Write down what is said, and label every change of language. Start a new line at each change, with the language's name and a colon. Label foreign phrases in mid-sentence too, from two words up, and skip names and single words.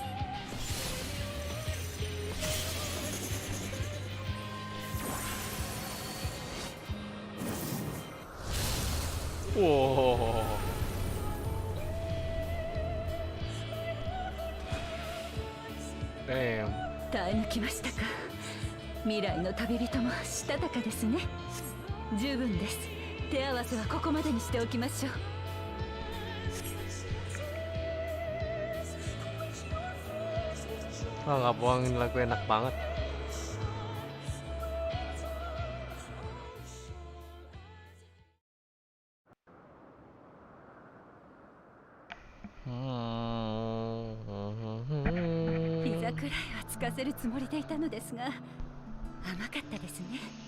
English: Wow. Damn.
Japanese: 耐え抜きましたか。未来の旅人もしたたかですね。十分です。手合わせはここまでにしておきましょう。
Indonesian: Oh, nggak bohong, ini lagu enak banget. Hmm.
Japanese: 膝くらいはつかせるつもりでいたのですが、甘かったですね。